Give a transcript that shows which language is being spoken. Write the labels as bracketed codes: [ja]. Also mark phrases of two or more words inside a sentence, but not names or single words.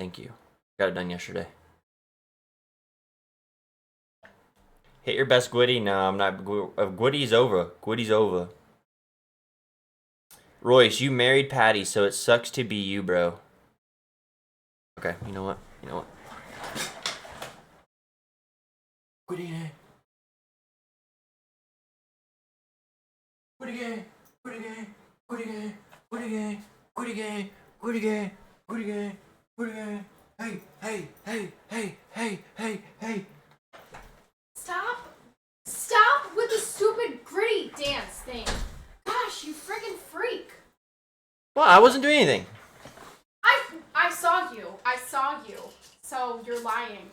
[en] Thank you. Got it done yesterday. Hit your best, Gwiddy. No, I'm not. Gwiddy's over. Gwiddy's over. Royce, you married Patty, so it sucks to be you, bro. Okay, you know what? Gwiddy gang. Gwiddy gang. Gwiddy gang. Gwiddy gang. Gwiddy gang. Gwiddy gang, Gwiddy gang, Gwiddy gang, Gwiddy gang. Hey, hey, hey, hey, hey, hey, hey. Stop with the stupid gritty dance thing. Gosh, you friggin' freak. Well, I wasn't doing anything. I saw you. So you're lying.